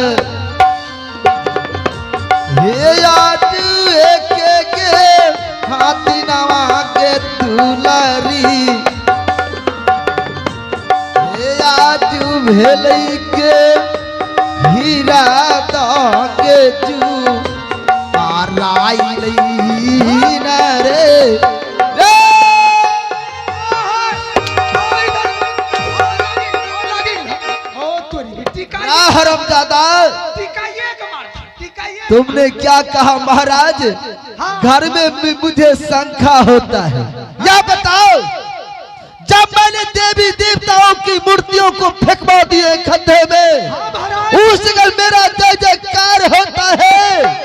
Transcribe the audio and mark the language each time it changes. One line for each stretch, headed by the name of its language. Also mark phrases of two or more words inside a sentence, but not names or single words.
Hindi: हे आज एक के हाथी नवा के दुलारी, हे आज भेलई के हीरा दागे जू आराई लई न रे रे। हरमजादा, तुमने क्या कहा महाराज? घर में मुझे शंका होता है। या बताओ, जब मैंने देवी देवताओं की मूर्तियों को फेंकवा दिए खड्डे में, उस जगह मेरा जय जयकार होता है।